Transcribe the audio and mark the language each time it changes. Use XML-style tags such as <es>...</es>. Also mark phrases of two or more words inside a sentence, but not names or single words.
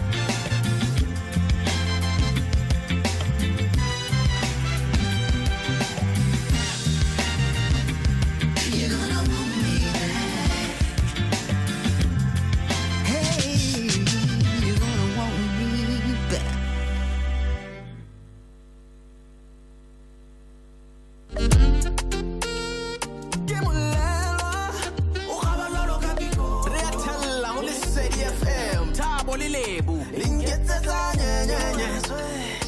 <en>You're gonna want me back. Hey, you're gonna want me back.</en> <st>Ke molelwa, o kgaba jwalo ka biko. Re a thella ho Lesedi FM, Thabo le Lebo. Le nketsetsa nyenyenye.</st>